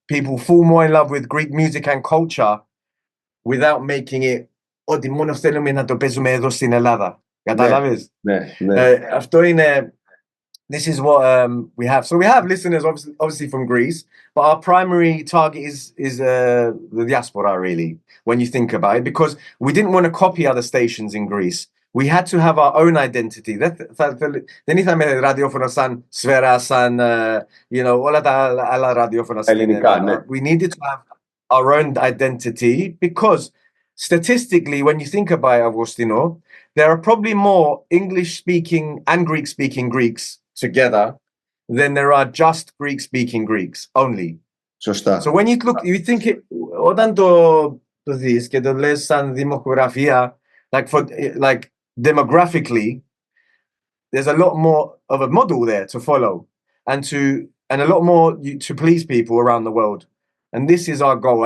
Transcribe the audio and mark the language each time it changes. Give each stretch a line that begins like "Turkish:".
English: people fall more in love with Greek music and culture without making it
Greek: ότι μόνο θέλουμε να το παίζουμε εδώ στην Ελλάδα. Κατάλαβες? Αυτό είναι...
English: This is what we have. So we have listeners obviously from Greece, but our primary target is the diaspora, really, when you think about it, because we didn't want to copy other stations in Greece. We had to have our own identity.
Greek: Δεν είχαμε ραδιόφωνο σαν Σφαίρα, σαν όλα τα άλλα ραδιόφωνα στην Ελλάδα.
English: We needed to have our own identity because statistically, when you think about it, Augustino, there are probably more English-speaking and Greek-speaking Greeks together than there are just Greek-speaking Greeks only.
Greek: Σωστά.
English: So when you think it,
Greek: όταν το δεις και το λες σαν δημογραφία,
English: like demographically, there's a lot more of a model there to follow and a lot more to please people around the world. And this is our goal.